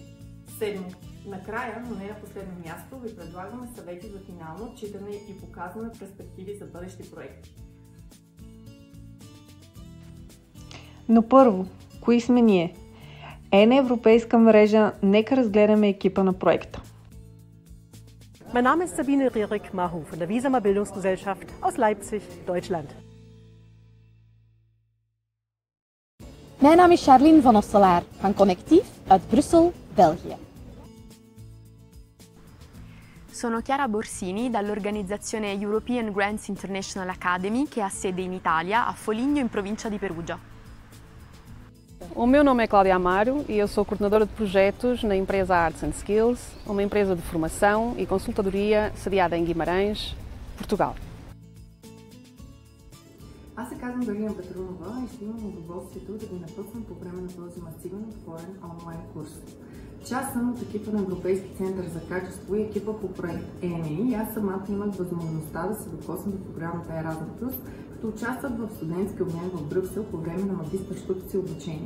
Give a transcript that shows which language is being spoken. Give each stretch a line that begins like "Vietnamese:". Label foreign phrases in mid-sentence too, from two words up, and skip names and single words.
Bulgarian: Седмо, накрая, но не на последно място, ви предлагаме съвети за финално отчитане и показваме перспективи за бъдещи проекти. Но първо, кои сме ние? ЕНЕ Европейска мрежа, нека разгледаме екипа на проекта.
German: Mein Name ist Sabine Rierig-Mahu von der Wiesamer Bildungsgesellschaft aus Leipzig, Deutschland.
Dutch: Mijn naam is Charline van Osselaar van Connectief uit Brussel, België.
Italian: Sono Chiara Borsini dall'organizzazione European Grants International Academy che ha sede in Italia, a Foligno, in provincia di Perugia.
Portuguese: O meu nome é Cláudia Amaro e eu sou coordenadora de projetos na empresa Arts and Skills, uma empresa de formação e consultadoria sediada em Guimarães, Portugal.
Bulgarian: Аз се казвам Галина Петрунова и ще имам удоволствието да ви напътвам по време на този масивен отворен онлайн курс. Част съм от екипа на Европейски център за качество и екипа по проект ЕНЕ и аз самата имах възможността да се докосна до програмата Erasmus+, като участват в студентски обмен в Брюксел по време на магистърското си обучение.